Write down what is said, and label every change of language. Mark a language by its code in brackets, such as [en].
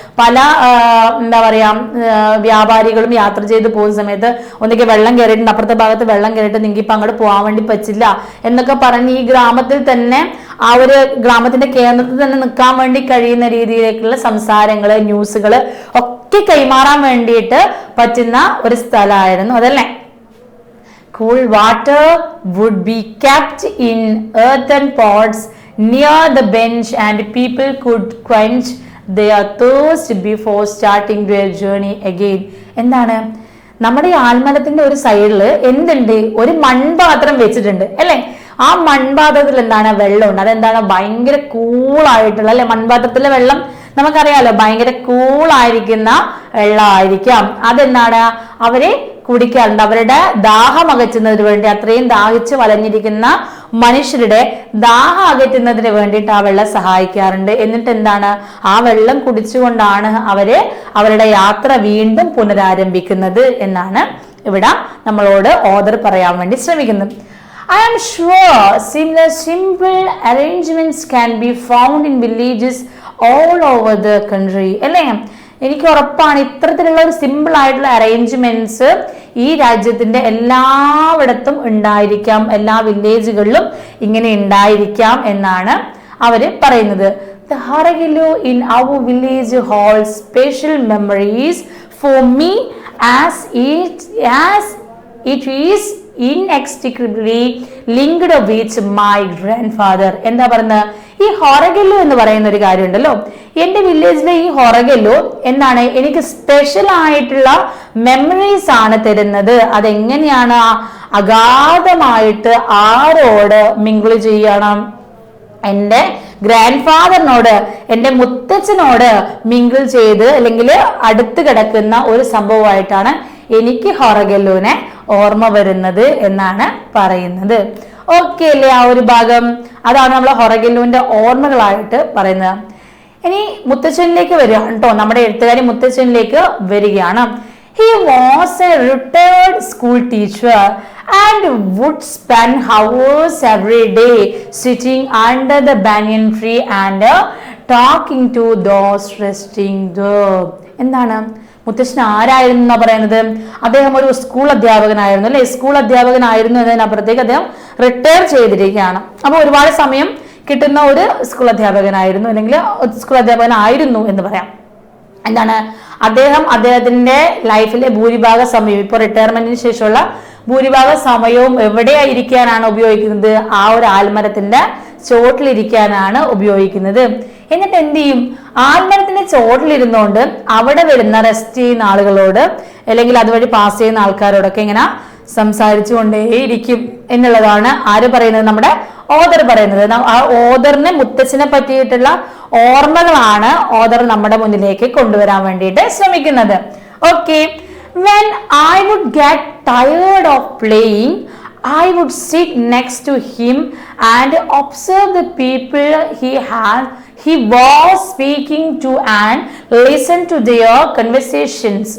[ml] പല എന്താ പറയാ, വ്യാപാരികളും യാത്ര ചെയ്ത് പോകുന്ന സമയത്ത് ഒന്നിക്ക് വെള്ളം കയറിയിട്ടുണ്ട്, അപ്പുറത്തെ ഭാഗത്ത് വെള്ളം കയറിയിട്ട് നിങ്ങൾക്ക് ഇപ്പൊ അങ്ങോട്ട് പോകാൻ വേണ്ടി പറ്റില്ല എന്നൊക്കെ പറഞ്ഞ് ഈ ഗ്രാമത്തിൽ തന്നെ, ആ ഒരു ഗ്രാമത്തിന്റെ കേന്ദ്രത്തിൽ തന്നെ നിൽക്കാൻ വേണ്ടി കഴിയുന്ന രീതിയിലേക്കുള്ള സംസാരങ്ങള്, ന്യൂസുകള് ഒക്കെ കൈമാറാൻ വേണ്ടിയിട്ട് പറ്റുന്ന ഒരു സ്ഥലമായിരുന്നു അതല്ലേ. [en] Cool water would be kept in earthen pots near the bench and people could quench their thirst before starting their journey again. [ml] എന്താണ്? നമ്മുടെ ഈ ആൽമരത്തിന്റെ ഒരു സൈഡില് എന്തുണ്ട്? ഒരു മൺപാത്രം വെച്ചിട്ടുണ്ട് അല്ലെ. ആ മൺപാത്രത്തിൽ എന്താണ്? വെള്ളമുണ്ട്. അതെന്താണ്? ഭയങ്കര കൂളായിട്ടുള്ള അല്ലെ, മൺപാത്രത്തിലെ വെള്ളം നമുക്കറിയാലോ, ഭയങ്കര കൂളായിരിക്കുന്ന വെള്ളമായിരിക്കാം. അതെന്താണ്? അവരെ കുടിക്കാറുണ്ട്. അവരുടെ ദാഹം അകറ്റുന്നതിന് വേണ്ടി, അത്രയും ദാഹിച്ച് വലഞ്ഞിരിക്കുന്ന മനുഷ്യരുടെ ദാഹം അകറ്റുന്നതിന് വേണ്ടിയിട്ട് ആ വെള്ളം സഹായിക്കാറുണ്ട്. എന്നിട്ട് എന്താണ്, ആ വെള്ളം കുടിച്ചുകൊണ്ടാണ് അവരുടെ യാത്ര വീണ്ടും പുനരാരംഭിക്കുന്നത് എന്നാണ് ഇവിടെ നമ്മളോട് ഓഥർ പറയാൻ വേണ്ടി ശ്രമിക്കുന്നത്. [en] I am sure similar simple arrangements can be found in villages all over the country. [ml] അല്ലേ, എനിക്ക് ഉറപ്പാണ് ഇത്തരത്തിലുള്ള ഒരു സിമ്പിൾ ആയിട്ടുള്ള അറേഞ്ച്മെന്റ്സ് ഈ രാജ്യത്തിന്റെ എല്ലായിടത്തും ഉണ്ടായിരിക്കാം, എല്ലാ വില്ലേജുകളിലും ഇങ്ങനെ ഉണ്ടായിരിക്കാം എന്നാണ് അവര് പറയുന്നത്. [en] The Horagelu in our village holds special memories for me as it is inextricably linked with my grandfather. [ml] എന്താ പറയുന്നത്, ഈ ഹൊറഗെല്ലു എന്ന് പറയുന്ന ഒരു കാര്യം ഉണ്ടല്ലോ, എന്റെ വില്ലേജിലെ ഈ ഹൊറഗെല്ലു എന്താണ്, എനിക്ക് സ്പെഷ്യൽ ആയിട്ടുള്ള മെമ്മറീസ് ആണ് തരുന്നത്. അതെങ്ങനെയാണ്, അഗാധമായിട്ട് ആരോട് മിങ്കിൾ ചെയ്യണം, എൻ്റെ ഗ്രാൻഡ് ഫാദറിനോട്, എൻ്റെ മുത്തച്ഛനോട് മിങ്കിൾ ചെയ്ത് അല്ലെങ്കിൽ അടുത്ത് കിടക്കുന്ന ഒരു സംഭവമായിട്ടാണ് എനിക്ക് ഹൊറഗെല്ലുവിനെ ഓർമ്മ വരുന്നത് എന്നാണ് പറയുന്നത്. ഓക്കെ അല്ലേ, ആ ഒരു ഭാഗം അതാണ് നമ്മൾ ഹൊറഗെല്ലുവിന്റെ ഓർമ്മകളായിട്ട് പറയുന്നത്. ഇനി മുത്തച്ഛനിലേക്ക് വരികയാണ് കേട്ടോ, നമ്മുടെ എഴുത്തുകാരി മുത്തച്ഛനിലേക്ക് വരികയാണ്. [en] He was a retired school teacher and would spend hours every day sitting under the banyan tree and talking to those resting there. [ml] എന്താണ്, മുത്തശ്ശൻ ആരായിരുന്നു എന്നാ പറയുന്നത്, അദ്ദേഹം ഒരു സ്കൂൾ അധ്യാപകനായിരുന്നു അല്ലെ, സ്കൂൾ അധ്യാപകനായിരുന്നു എന്നതിനപ്പുറത്തേക്ക് അദ്ദേഹം റിട്ടയർ ചെയ്തിരിക്കുകയാണ്. അപ്പൊ ഒരുപാട് സമയം കിട്ടുന്ന ഒരു സ്കൂൾ അധ്യാപകനായിരുന്നു, അല്ലെങ്കിൽ സ്കൂൾ അധ്യാപകനായിരുന്നു എന്ന് പറയാം. എന്താണ്, അദ്ദേഹത്തിന്റെ ലൈഫിലെ ഭൂരിഭാഗ സമയം, ഇപ്പൊ റിട്ടയർമെന്റിന് ശേഷമുള്ള ഭൂരിഭാഗ സമയവും എവിടെയായിരിക്കാനാണ് ഉപയോഗിക്കുന്നത്, ആ ഒരു ആൽമരത്തിന്റെ ചോട്ടിലിരിക്കാനാണ് ഉപയോഗിക്കുന്നത്. എന്നിട്ട് എന്ത് ചെയ്യും, ആൽമരത്തിന്റെ ചോട്ടിലിരുന്നുകൊണ്ട് അവിടെ വരുന്ന റെസ്റ്റ് ചെയ്യുന്ന ആളുകളോട് അല്ലെങ്കിൽ അതുവഴി പാസ് ചെയ്യുന്ന ആൾക്കാരോടൊക്കെ ഇങ്ങനെ സംസാരിച്ചു കൊണ്ടേയിരിക്കും എന്നുള്ളതാണ് ആര് പറയുന്നത്, നമ്മുടെ ഓഥർ പറയുന്നത്. ആ ഓഥറിന് മുത്തച്ഛനെ പറ്റിയിട്ടുള്ള ഓർമ്മകളാണ് ഓഥർ നമ്മുടെ മുന്നിലേക്ക് കൊണ്ടുവരാൻ വേണ്ടിയിട്ട് ശ്രമിക്കുന്നത്. [en] Okay, when I would get tired of playing, I would sit next to him and observe the people he was speaking to and listen to their conversations.